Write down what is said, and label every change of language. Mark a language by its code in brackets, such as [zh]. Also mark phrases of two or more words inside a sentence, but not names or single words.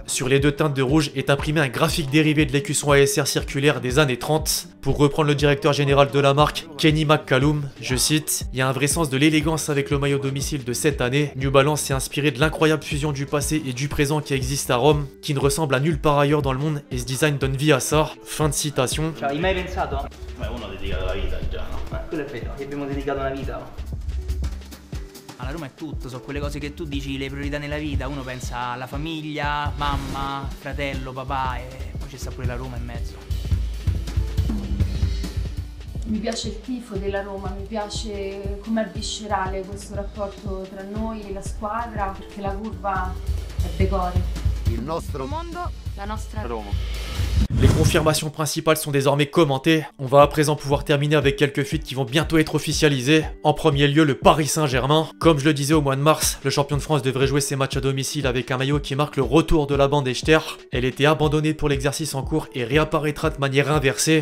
[fr] Sur les deux teintes de rouge est imprimé un graphique dérivé de l'écusson ASR circulaire des années 30. Pour reprendre le directeur général de la marque, Kenny McCallum, je cite, il y a un vrai sens de l'élégance avec le maillot domicile de cette année. New Balance s'est inspiré de l'incroyable fusion du passé et du présent qui existe à Rome, qui ne ressemble à nulle part ailleurs dans le monde, et ce design donne vie à ça. Fin de citation. [it] Ci hai mai pensato? Ma uno ha dedicato la vita già, no? Quello è vero, gli abbiamo dedicato una vita. Alla Roma è tutto, sono quelle cose che tu dici, le priorità nella vita, uno pensa alla famiglia, mamma, fratello, papà e poi ci sta pure la Roma in mezzo. Mi piace il tifo della Roma, mi piace com'è viscerale questo rapporto tra noi e la squadra, perché la curva è decore. Il nostro mondo, la nostra Roma. [fr] Les confirmations principales sont désormais commentées. On va à présent pouvoir terminer avec quelques fuites qui vont bientôt être officialisées. En premier lieu, le Paris Saint-Germain. Comme je le disais au mois de mars, le champion de France devrait jouer ses matchs à domicile avec un maillot qui marque le retour de la bande Echter. Elle était abandonnée pour l'exercice en cours et réapparaîtra de manière inversée.